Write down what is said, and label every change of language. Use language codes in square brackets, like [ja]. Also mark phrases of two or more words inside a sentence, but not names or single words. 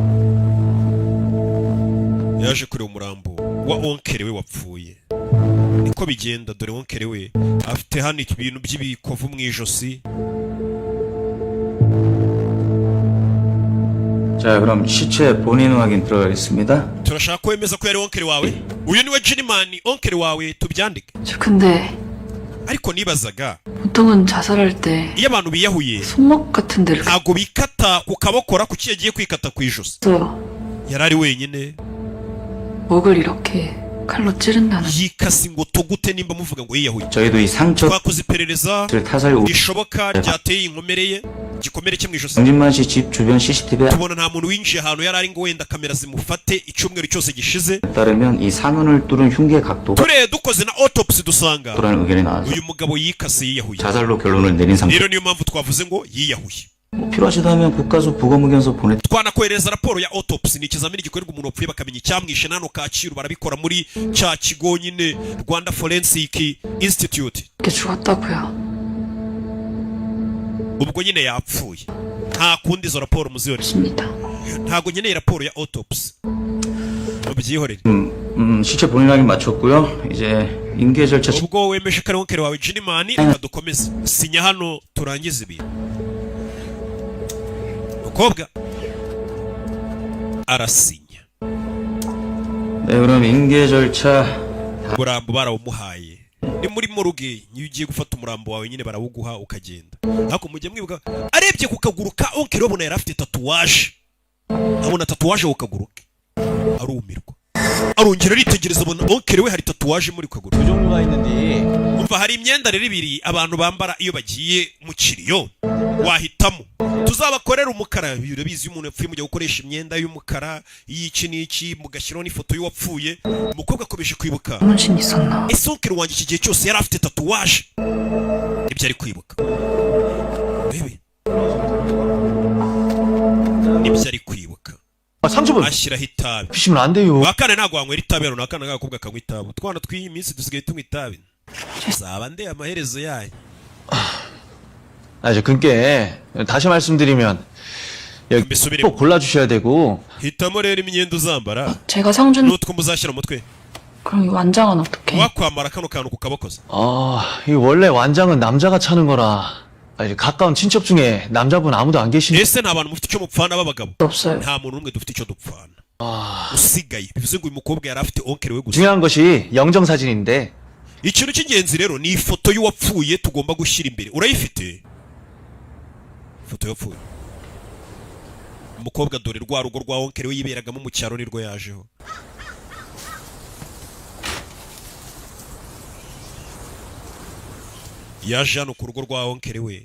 [rw] yaje kureba umurambo wa onkere we wapfuye. Niko uko bigenda. Dore wonkere we afite hano ibintu by'ibikovu mu ijosi. [ko] 자, 그럼 시체 본인 확인 들어가겠습니다. [rw] turashaka ko wemeza ko yari wonkere wawe. uyu niwe Giniman wonkere wawe, tubyandike. [ko] 저 근데 [rw] ariko nibazaga [ko] 보통은 자살할 때 [rw] iyo abantu biyahuye [ko] 손목 같은 데를 [rw] ntago bikata ku kabokora kuki yagiye kwikata ku ijosi. [ko] 써요. [rw] yari ari wenyine [ko] 목을 이렇게 칼로 찌른다는. [rw] yikase ingoto gute nimba muvuga ngo yiyahuye. [ko] 저희도 이 상처를 [rw] twakoze iperereza [ko] 타살 후 [rw] rishoboka ryateye inkomere ye, igikomere cye mu ijosi. [ko] 정진만 씨 집 주변 CCTV에 [rw] tubona nta muntu winjiye ahantu yari ari ngo wenda kamera zimufate icyumweru cyose gishize. [ko] 따르면 이 산원을 뚫은 흉기의 각도가 [rw] tureye dukoze na autopsy dusanga [ko] 라는 의견이 나왔어요. [rw] uyu mugabo yikase yiyahuye. [ko] 자살로 결론을 내린 상태. [rw] rero niyo mpamvu twavuze ngo yiyahuye. [ko] 필요하시다면 국가수 부검의견서 보내. [rw] twanakohereza raporo ya autopsy. ni ikizamini gikorerwa umuntu wapfuye bakamenya icyamwishe. nano Kacyiru barabikora muri cya kigo nyine Rwanda Forensic Institute. [ko] 이렇게 죽었다고요. [rw] ubwo nyine yapfuye, nta kundi izo raporo muzihore. [ko] 맞습니다. [rw] ntago nkeneye raporo ya autopsy, mubyihorere. [ko] 시체 본인 확인 마쳤고요. 이제 인계 절차 [rw] ubwo wemeje ko ari wonkere wawe Giniman, reka dukomeze. sinya hano turangize ibintu. umukobwa arasinya. [ko] 네, 그럼 인계 절차 [rw] umurambo barawumuhaye. ni muri moruge iyo ugiye gufata umurambo wawe nyine barawuguha ukagenda. ariko mujye mwibuka, arebye ku kaguru ka onkere abona yari afite tatuwaje. abona tatuwaje ku kaguru ke arumirwa, arongera aritegereza abona onkere we hari tatuwaje muri kaguru. umva hari imyenda rero ibiri abantu bambara iyo bagiye mu kiriyo, wahitamo. tuzabakorera umukara. birabizi iyo umuntu yapfuye mujya gukoresha imyenda y'umukara y'iki n'iki, mugashyiraho n'ifoto y'uwapfuye. umukobwa akomeje kwibuka, [ko] 문신 있었나? [rw] ese onkere wanjye iki gihe cyose yari afite tatuwaje. ibyo ari kwibuka. Bebe nibyo ari kwibuka. [ko] 상처분 [rw] ashyiraho itabi. [ko] 피시면 안 돼요. [rw] wakane ntabwo wanywera itabi hano, nakana k'agakobwa kanywa itabi. utwana tw'iyi minsi dusigaye tunywa itabi. zaba nde amaherezo yayo. [ko] 아, 이제 그게 다시 말씀드리면 여기 [rw] mbisubire [ko] 꼭 골라주셔야 되고 [rw] hitamo rero imyenda uzambara [ko] 제가 상준 [rw] n'utwo muzashyira mu mutwe. [ko] 그럼 이 완장은 어떻게? [rw] wakwambara kano kantu ku kabokoza. [ko] 이 원래 완장은 남자가 차는 거라 이제 가까운 친척 중에 남자분 아무도 안 계시니 [rw] ese nta bantu mufite icyo mupfana b'abagabo? [ko] 없어요. [rw] nta muntu n'umwe dufite icyo dupfana usigaye. bivuze ngo uyu mukobwa yari afite onkere we gusa. [ko] 중요한 것이 영정사진인데 [rw] ikintu cy'ingenzi rero ni ifoto y'uwapfuye tugomba gushyira imbere. urayifite ifoto y'uwapfuye? umukobwa dore rwa rugo rwa onkere we yiberagamo mu cyaro nirwo yajeho. yaje hano ku rugo rwa onkere we.